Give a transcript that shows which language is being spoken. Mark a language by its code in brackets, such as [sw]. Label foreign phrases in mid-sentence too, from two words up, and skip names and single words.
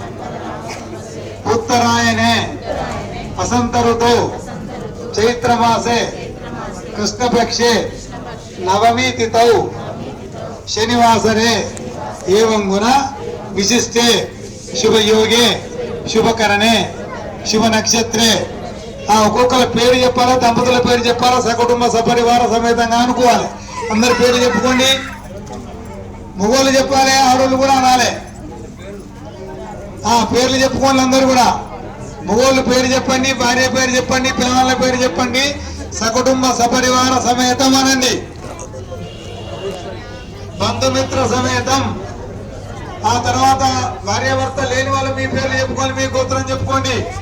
[sa] उत्तरायणे वसंत ऋतु चैत्र मासे कृष्ण पक्षे नवमी तिथौ शनिवासरे एवं गुण विशिष्टे शुभ योगे शुभ करणे शुभ नक्षत्रे [te] ఒక్కొక్కల పేరు చెప్పాలా దంపతుల పేరు చెప్పాలా సకుటుంబ సపరివార సమేతంగా అనుకోవాలి అందరి పేరు చెప్పుకోండి మగోళ్ళు చెప్పాలి ఆడోళ్ళు కూడా అనాలి పేర్లు చెప్పుకోండి అందరూ కూడా మగోళ్ళు పేరు చెప్పండి భార్య పేరు చెప్పండి పిల్లల పేరు చెప్పండి సకుటుంబ సపరివార సమేతం అనండి బంధుమిత్ర సమేతం ఆ తర్వాత భార్యాభర్త లేని వాళ్ళు మీ పేర్లు చెప్పుకోండి మీ గోత్రం చెప్పుకోండి